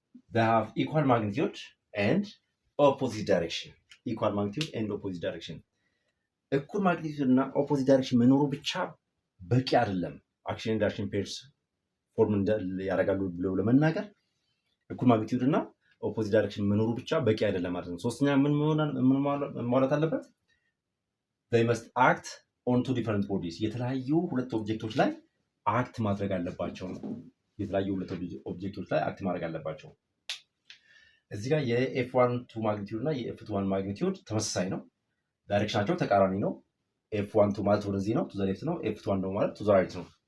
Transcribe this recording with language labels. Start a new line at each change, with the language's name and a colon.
English: They have equal magnitude and opposite direction. equal magnitude and opposite direction.
Amharic: እኩል ማግኒቲዩድ እና ኦፖዚት ዳይሬክሽን መኖሩ ብቻ በቂ አይደለም አክሽን ኤንድ ሪአክሽን ፔርስ ፎርም ያደርጋሉ ብለው ለመናገር። እኩል ማግኒቲዩድ እና ኦፖዚት ዳይሬክሽን መኖሩ ብቻ በቂ አይደለም ማለት ነው። ሶስተኛ ምን ማለት አለበት?
English: they must act on two different bodies.
Amharic: የተለያዩ ሁለት ኦብጀክቶች ላይ አክት ማድረግ አለባቸው ነው። የተለያዩ ሁለት ኦብጀክቶች ላይ አክት ማድረግ አለባቸው። እዚህ ጋር የኤፍ12 ማግኒቲዩድ እና የኤፍ21 ማግኒቲዩድ ተመሳሳይ ነው። ዳይሬክሽናቸው ተቃራኒ ነው። ኤፍ12 ማለት ወደዚህ ነው፣
English: ቱ ዘ ሌፍት
Amharic: ነው። ኤፍ21 ደግሞ ማለት
English: ቱ ዘ ራይት
Amharic: ነው።